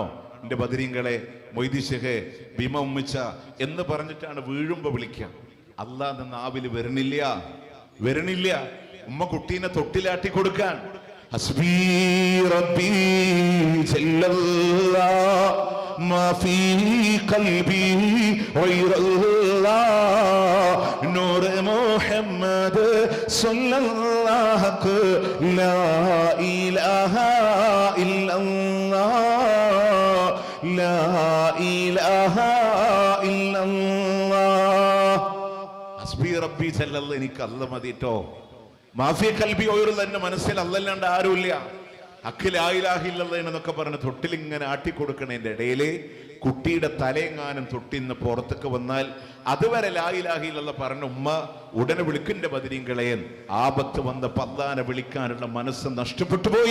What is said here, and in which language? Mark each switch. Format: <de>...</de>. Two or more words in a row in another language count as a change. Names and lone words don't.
<ml>എന്റെ ബദരീങ്ങളെ, മൊയ്തി ഷെഹ്, ഭീമ ഉമ്മിച്ച എന്ന് പറഞ്ഞിട്ടാണ് വീഴുമ്പോ വിളിക്കുക. അള്ളാന്ന് നാവില് വരണില്ല. ഉമ്മ കുട്ടീനെ തൊട്ടിലാട്ടി കൊടുക്കാൻ</ml> <ar>حسبي ربي جل الله ما في قلبي غير الله نور محمد صلى الله لا إله إلا الله لا إله إلا الله حسبي ربي جل الله</ar> <ml>എനിക്ക് അല്ലാഹ് മതിട്ടോ.</ml> <ar>ما في قلبي</ar> <ml>ഓയുള്ള എന്റെ മനസ്സിൽ അല്ലാണ്ട് ആരുമില്ല. അഖിലായില്ലാഹില്ലെന്നൊക്കെ പറഞ്ഞ് തൊട്ടിലിങ്ങനെ ആട്ടിക്കൊടുക്കണതിന്റെ ഇടയില് കുട്ടിയുടെ തലയെങ്ങാനും തൊട്ടിന്ന് പുറത്തേക്ക് വന്നാൽ അതുവരെ ലായിലാഹില്ല പറഞ്ഞ ഉമ്മ ഉടനെ വിളിക്കിന്റെ ബദരീങ്ങളെയും ആപത്ത് വന്നപ്പോ അല്ലാഹനെ വിളിക്കാനുള്ള മനസ്സ് നഷ്ടപ്പെട്ടു പോയി.</ml>